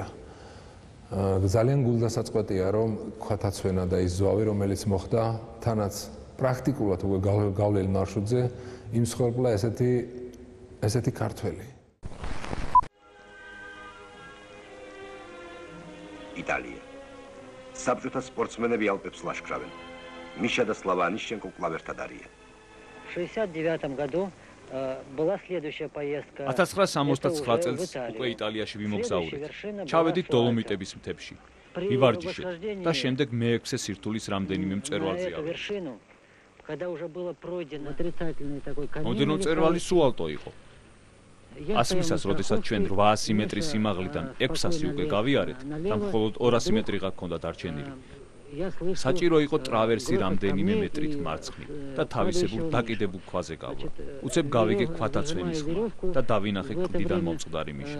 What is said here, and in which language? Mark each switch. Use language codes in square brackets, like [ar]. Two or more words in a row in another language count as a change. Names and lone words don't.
[ka] ძალიან გულდასაწყვეტია, რომ ქვათაცვენა და ის ზვავი, რომელიც მოხდა, თანაც პრაქტიკულად უკვე გავლილ მარშრუტზე იმსხვერპლა ესეთი ქართველი. იტალია. საბჭოთა სპორტსმენები ალპებს ლაშქრავენ. Миша და Слава Анишченко კლავ ერთად არიან. [ru] В 69 году была следующая поездка. [ka] 1969 წელს უკვე იტალიაში ვიმოგზაურეთ. ჩავედით დოლომიტების მთებში. ვივარჯიშეთ და შემდეგ მე-6 სირთულის რამდენიმე მწვერვალზე ავედით. [ru] когда уже было пройдено отрицательный такой камень. [ka] მომდენო მწვერვალი სუალტო იყო. ასმისას, როდესაც ჩვენ 800 მეტრის სიმაღლიდან 600 უკვე გავიარეთ და მხოლოდ 200 მეტრი გქონდა დარჩენილი. საჭირო იყო ტრავერსი რამდენიმე მეტრით მარცხნივ და თავისებურ დაკიდებულ ქვაზე გავვა. უცებ გავიგე ქვათა ცვენის ხმა და დავინახე კლდიდან მომწყდარი მიშა.